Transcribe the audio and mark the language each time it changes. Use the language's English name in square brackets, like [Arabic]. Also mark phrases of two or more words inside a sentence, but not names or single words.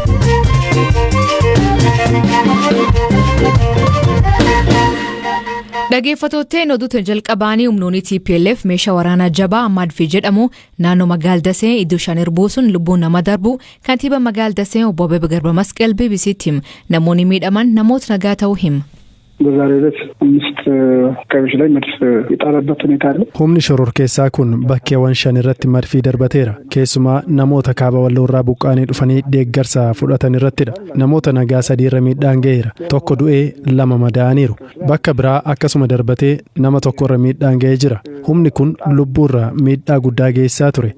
[Oromo] Dhaggeeffattootni oduutu jalqabaanii humnoonni TPLF meeshaa waraanaa jabaa Madfi jedhamu naannoo magaalaa Dasee iddoo shan buusuun lubbuun nama darbu kantiiba magaalaa Dasee obbo Abeeb Garba Masqal BBC'tti hima. Namoonni miidhaman namoota nagaa ta'uu hima. [Amharic] በዛሬው አምስት አካባቢዎች ላይ መድፍ የጣለበት ሁኔታ አለ። [Oromo] humni shororkeessaa kun bakkeewwan shan irratti madfii darbateera. Keessumaa namoota kaaba walloorraa buqqaanii dhufanii deeggarsa fudhatan irrattidha. Namoota nagaa 3 irra miidhaan ga'eera. Tokko du'ee 2 madaa'aniiru. Bakka biraa akkasuma darbatee nama tokko irra miidhaan ga'ee jira. Humni kun lubbuurra miidhaa guddaa geessaa ture.